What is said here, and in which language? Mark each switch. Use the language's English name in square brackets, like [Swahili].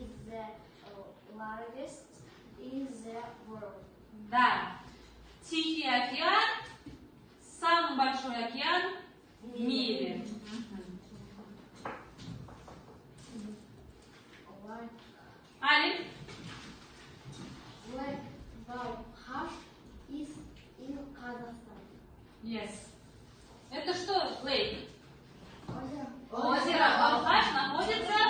[English] the largest in the world. [Russian] Да. Тихий океан, самый большой океан в мире. Али? [English] Lake Balkhаш is in Kazakhstan. Yes. [Russian] Это что, Лейк? Озеро. Озеро Балхаш находится